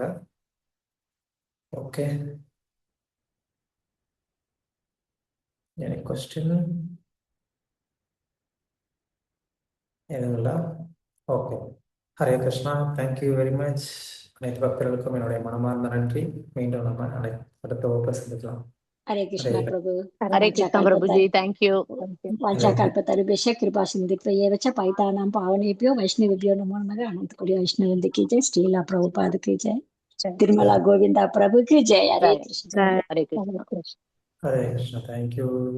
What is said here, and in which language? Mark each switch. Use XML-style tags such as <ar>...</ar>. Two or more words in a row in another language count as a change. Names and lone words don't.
<ta>ஓகே,</ta> <en>any question</en> <ta>எதுவும் இல்லை? ஓகே, ஹரே கிருஷ்ணா.</ta> <en>thank you very much.</en> <ta>அனைத்து பக்தர்களுக்கும் என்னுடைய மனமார்ந்த நன்றி. மீண்டும் நம்ம அடுத்த வகுப்பை சந்திக்கலாம். ஹரே கிருஷ்ணா பிரபு. ஹரே கிருஷ்ணா பிரபுஜி, தேங்க்யூ.</ta> <sa>पंचाकल्पतरुभ्यश्च कृपासिन्धुभ्यैव च पतितानां पावनेभ्यो वैष्णवेभ्यो नमो नमः.</sa> <hi>अनंतकोटि वैष्णववृंद की जय, श्रीला प्रभुपाद की जय, तिरुमला गोविंदा प्रभु की जय. हरे कृष्ण.</hi> <ta>ஹரே கிருஷ்ணா. ஹரே கிருஷ்ணா. தேங்க்யூ.</ta>